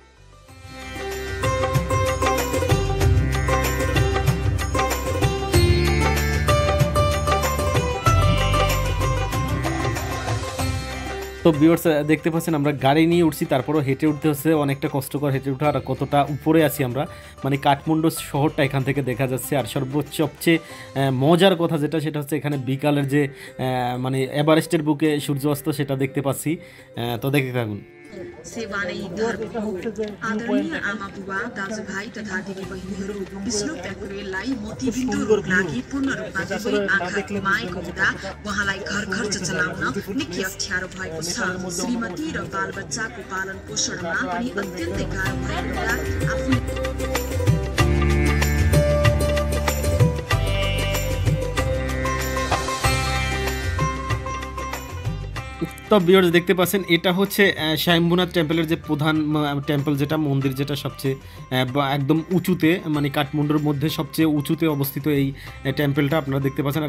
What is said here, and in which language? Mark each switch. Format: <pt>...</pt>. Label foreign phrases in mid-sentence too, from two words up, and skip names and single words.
<bn>তো ভিউয়ার্স দেখতে পাচ্ছেন আমরা গাড়ি নিয়ে উঠছি, তারপরও হেঁটে উঠতে হচ্ছে, অনেকটা কষ্টকর হেঁটে ওঠা। আর কতটা উপরে আছি আমরা, মানে কাঠমান্ডু শহরটা এখান থেকে দেখা যাচ্ছে। আর সবচেয়ে মজার কথা যেটা, সেটা হচ্ছে এখানে বিকালের যে মানে এভারেস্টের বুকে সূর্যাস্ত সেটা দেখতে পাচ্ছি। তো দেখতে থাকুন।</bn> <ne>सेवानै धर्म हो। आदरणीय आमा बुबा, दाजुभाइ तथा दिदीबहिनीहरू, विष्णु प्याकुरेललाई मोतीबिन्दुको लागि पूर्ण रूपमा दुवै आँखा घुमाएको हुँदा उहाँलाई घर खर्च चलाउन निकै अप्ठ्यारो भएको छ। श्रीमती र बालबच्चाको पालन पोषणमा पनि अत्यन्तै गाह्रो भएको हुँदा आफूले</ne> <bn>তো তো ভিউয়ার্স দেখতে পাচ্ছেন এটা হচ্ছে স্বয়ম্ভুনাথ টেম্পলের যে প্রধান টেম্পল, যেটা মন্দির, যেটা সবচেয়ে একদম উঁচুতে, মানে কাঠমান্ডুর মধ্যে সবচেয়ে উঁচুতে অবস্থিত এই টেম্পলটা আপনারা দেখতে পাচ্ছেন।</bn>